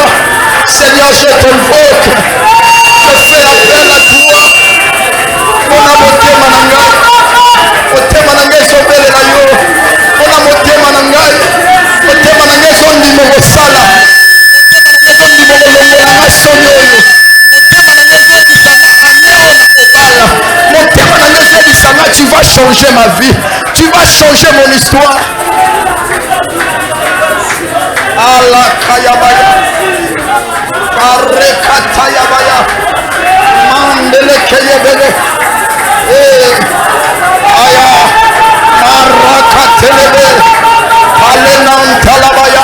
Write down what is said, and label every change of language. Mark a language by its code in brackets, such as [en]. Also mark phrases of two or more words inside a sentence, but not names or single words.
[fr] Seigneur, je t'invoque. Je fais appel à toi. [ln] Mona motema na ngai. Motema na ngai ezobelela yo. Mona motema na ngai. Motema na ngai ezondima kosala. Motema na ngai ezondima kolongola nga soni oyo. Motema na ngai ezobisanga aneo na kobala. Motema na ngai ezobisanga [fr] tu vas changer ma vie. Tu vas changer mon histoire. Ala kayabaya arekatayabaya mandele keyebele aya marakatelebe alenantalabaya.